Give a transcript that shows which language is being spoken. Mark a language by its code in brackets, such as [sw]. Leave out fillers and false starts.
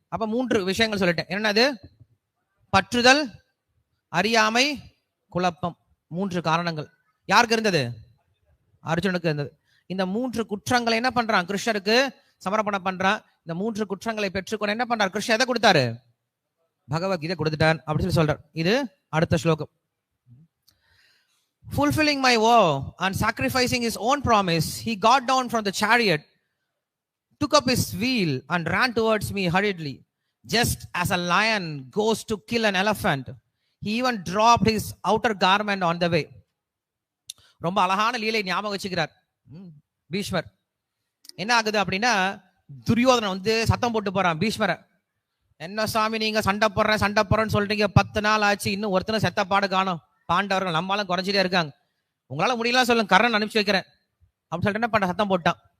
[ta] அப்ப 3 விஷயங்கள் சொல்லிட்டேன். என்னது? பற்றுதல், அறியாமை, குழப்பம். 3 காரணங்கள் யாருக்கு இருந்தது? அர்ஜுனுக்கு இருந்தது. இந்த 3 குற்றங்களை என்ன பண்றான்? கிருஷ்ணருக்கு சமர்ப்பணம் பண்றான். இந்த 3 குற்றங்களை பெற்றுக்கொண்டு என்ன பண்றார்? கிருஷ்ணர் எதை கொடுத்தாரு? பகவத்கீதை கொடுத்துட்டான் அப்படின்னு சொல்லி சொல்றார். இது அடுத்த ஸ்லோகம். [en] Fulfilling my vow and sacrificing his own promise, he got down from the chariot, took up his wheel and ran towards me hurriedly, just as a lion goes to kill an elephant. He even dropped his outer garment on the way. [ta] ரொம்ப அழகான லீலை ஞாபகம் வச்சுக்கிறார் பீஷ்மர். என்ன ஆகுது அப்படின்னா, துரியோதனன் வந்து சத்தம் போட்டு போறான் பீஷ்மரை. என்ன சாமி நீங்க சண்டை போடுறேன்னு சொல்றீங்க, 10 நாள் ஆச்சு, இன்னும் ஒருத்தனை செத்த பாடு காணும். பாண்டவர்கள் நம்மளாலும் குறைஞ்சிட்டே இருக்காங்க, உங்களால முடியலாம் சொல்லுங்க, கர்ணன் அனுப்பிச்சு வைக்கிறேன் அப்படின்னு சொல்லிட்டு என்ன பண்ண சத்தம் போட்டான்.